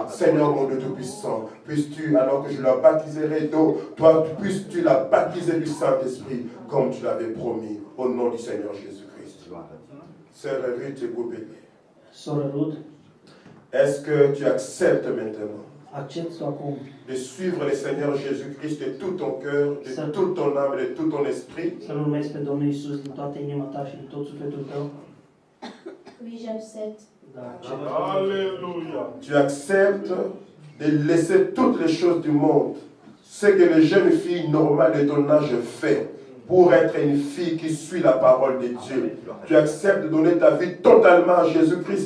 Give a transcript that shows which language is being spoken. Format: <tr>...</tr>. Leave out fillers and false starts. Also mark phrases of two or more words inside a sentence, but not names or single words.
<fr>Seigneur, mon Dieu Tout-Puissant, puisses-tu, alors que je la baptiserai d'eau, toi, puisses-tu la baptiser du Saint-Esprit, comme tu l'avais promis, au nom du Seigneur Jésus-Christ. Sœur Ruth, écoute,</fr> <ro>Soră Rud,</ro> <fr>est-ce que tu acceptes maintenant</fr> <ro>accepti acum</ro> <fr>de suivre le Seigneur Jésus-Christ de tout ton cœur, de toute ton âme et de tout ton esprit?</fr> <ro>să-L urmezi pe Domnul Iisus din toată inima ta și din tot sufletul tău?</ro> <fr>Oui, j'accepte.</fr> <ro>Da, accept.</ro> <fr>Alléluia. Tu acceptes de laisser toutes les choses du monde, ce que les jeunes filles normales de ton âge font, pour être une fille qui suit la parole de Dieu. Tu acceptes de donner ta vie totalement à Jésus-Christ?</fr>